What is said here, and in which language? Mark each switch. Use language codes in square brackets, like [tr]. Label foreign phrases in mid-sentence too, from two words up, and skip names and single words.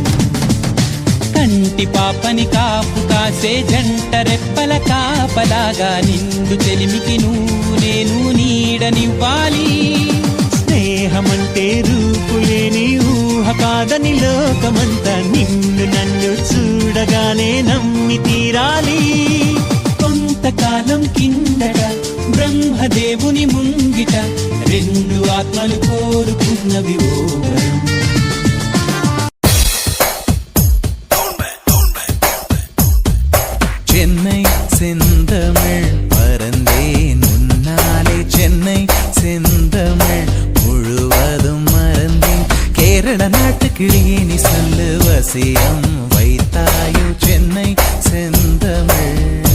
[te] కంటి పాపని కాపు కాసే జంట రెప్పల కాపలాగా నిండు చెలిమికి నువ్వు నేను నీడనివ్వాలి స్నేహమంటే రూపులేని ఊహ కాదని లోకమంతా నిన్ను నన్ను చూడగానే నమ్మి తీరాలి కొంతకాలం కిందట బ్రహ్మదేవుని ముంగిట రెండు ఆత్మలు కోరుకున్నవి ఓవరం [ta] சென்னை செந்தமிழ் மறந்தேன் உன்னாலே சென்னை செந்தமிழ் முழுவதும் மறந்தேன் கேரள நாட்டு கிளியே நீ சொல்லு வசியம் வைத்தாயோ சென்னை செந்தமிழ்